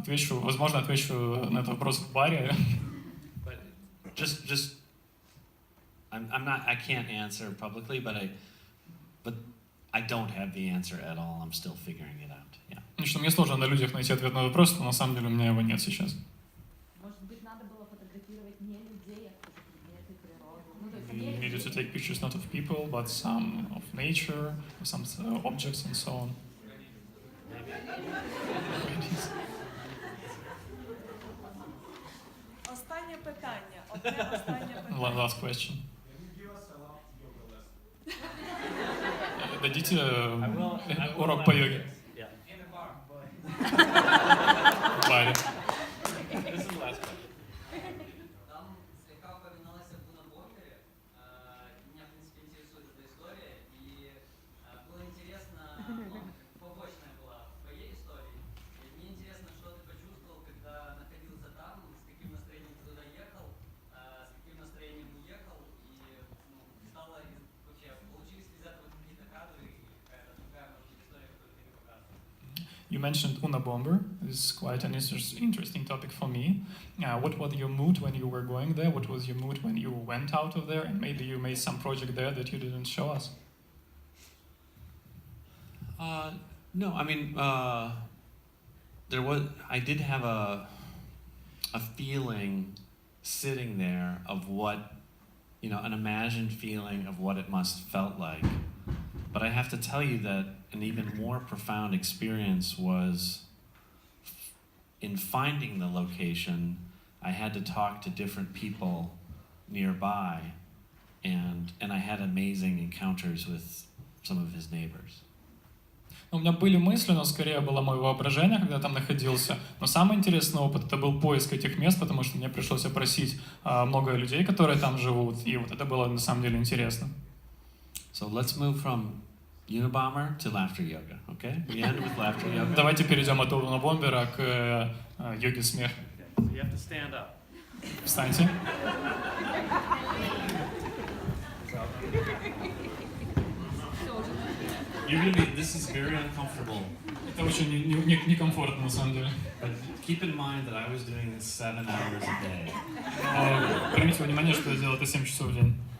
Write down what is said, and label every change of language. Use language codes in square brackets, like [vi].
[ru] Возможно, отвечу на этот вопрос в баре. [en] But just, I can't answer publicly, but I don't have the answer at all. I'm still figuring it out. Yeah. [ru] Что мне сложно на людях найти ответ на вопрос, но на самом деле у меня его нет сейчас. Может быть, надо было фотографировать не людей, а предметы, природу. [en] You needed to take pictures not of people, but some of nature, some objects and so on. [uk] Останнє питання. Одне останнє питання. [en] Last question. Can you give us a last yoga lesson? [ru] Дадите урок по йоге? [en] Yeah. In a bar. [ru] В баре. [en] This is the last question. [ru] Там слегка упоминалось об Унабомбере. Меня, в принципе, интересует эта история. И было интересно, побочная была в твоей истории. И мне интересно, что ты почувствовал, когда находился там, с каким настроением ты туда ехал, с каким настроением уехал. И стало вообще, получились ли из этого какие-то кадры или какая-то другая, может быть, история, которую ты не показывал? [en] You mentioned Unabomber. This is quite an interesting topic for me. What was your mood when you were going there? What was your mood when you went out of there? And maybe you made some project there that you didn't show us. No, I mean, I did have a feeling sitting there of what, an imagined feeling of what it must have felt like. But I have to tell you that an even more profound experience was in finding the location. I had to talk to different people nearby, and I had amazing encounters with some of his neighbors. [ru] У меня были мысли, но скорее было мое воображение, когда я там находился. Но самый интересный опыт — это был поиск этих мест, потому что мне пришлось опросить много людей, которые там живут, и вот это было на самом деле интересно. [en] So let's move from Unabomber to laughter yoga, okay? We end with laughter yoga. [ru] Давайте перейдем от Унабомбера к йоге смеха. [en] So you have to stand up. [ru] Встаньте. [en] This is very uncomfortable. [ru] Это очень некомфортно на самом деле. [en] But keep in mind that I was doing this 7 hours a day. [ru] Примите во внимание, что я делал это 7 часов в день.